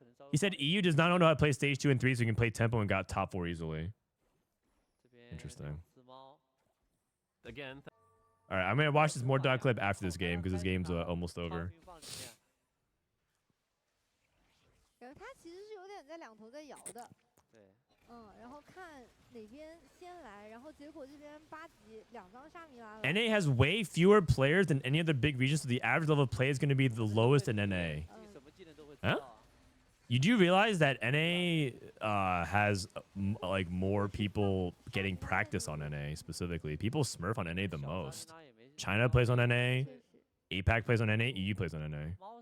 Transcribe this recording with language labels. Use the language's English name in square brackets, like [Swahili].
[English] He said EU does not know how to play stage 2 and 3, so he can play tempo and got top 4 easily. Interesting. Again. All right, I'm gonna watch this Mordog clip after this game because this game's almost over. [Chinese] 他其实是有点在两头在摇的。对。然后看哪边先来，然后结果这边8级2张沙弥拉了。 [English] NA has way fewer players than any other big region, so the average level of play is going to be the lowest in NA. Huh? You do realize that NA has like more people getting practice on NA specifically. People smurf on NA the most. China plays on NA. APAC plays on NA. EU plays on NA.